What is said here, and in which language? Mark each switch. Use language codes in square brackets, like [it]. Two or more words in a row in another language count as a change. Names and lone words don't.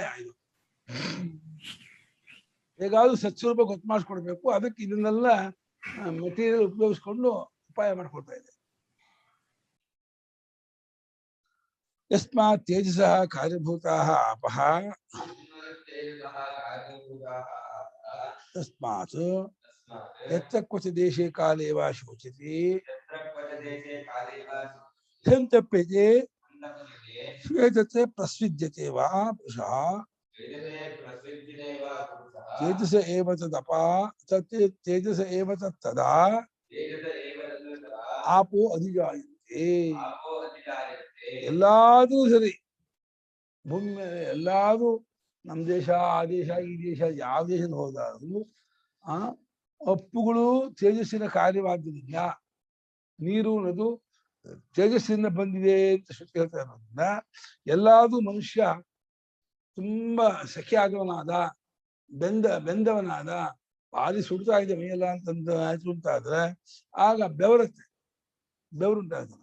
[kn] ಇದು ಹೇಗಾದ್ರೂ ಸತ್ಸ್ವರೂಪ ಗೊತ್ತು ಮಾಡಿಸ್ಕೊಡ್ಬೇಕು. ಅದಕ್ಕೆ ಇದನ್ನೆಲ್ಲ ಮೆಟೀರಿಯಲ್ ಉಪಯೋಗಿಸ್ಕೊಂಡು ಉಪಾಯ ಮಾಡ್ಕೊಳ್ತಾ ಇದೆ. [sa] ಯಸ್ಮಾತ್ ತೇಜಸಃ ಕಾರ್ಯಭೂತಾಃ ಆಪಃ, ತಸ್ಮಾತ್ यत्र क्वच देशे काले वा शोचति देशे काले वा तप्यते श्वेतते प्रस्विद्यते वा पुरुषः तेजस एव तदपा तेजस एव तदा आपो अधिजायन्ते [kn] ಎಲ್ಲಾದ್ರೂ ಸರಿ ಭೂಮಿ ಮೇಲೆ ಎಲ್ಲಾದ್ರೂ ನಮ್ಮ ದೇಶ ಆ ದೇಶ ಈ ದೇಶ ಯಾವ ದೇಶದ ಹೋದಾದ್ರು ಅಪ್ಪುಗಳು ತೇಜಸ್ಸಿನ ಕಾರ್ಯವಾದ್ದರಿಂದ ನೀರು ಅನ್ನೋದು ತೇಜಸ್ಸಿನಿಂದ ಬಂದಿದೆ ಅಂತ ಶ್ರುತಿ ಹೇಳ್ತಾ ಇರೋದ್ರಿಂದ ಎಲ್ಲಾದ್ರೂ ಮನುಷ್ಯ ತುಂಬಾ ಸಖಿ ಆದವನಾದ ಬೆಂದವನಾದ ಭಾರಿ ಸುಡ್ತಾ ಇದೆ ಮೈಯೆಲ್ಲ ಅಂತಂದು ಆಯ್ತು ಅಂತಾದ್ರೆ ಆಗ ಬೆವರುಂಟಾಗ್ತದೆ.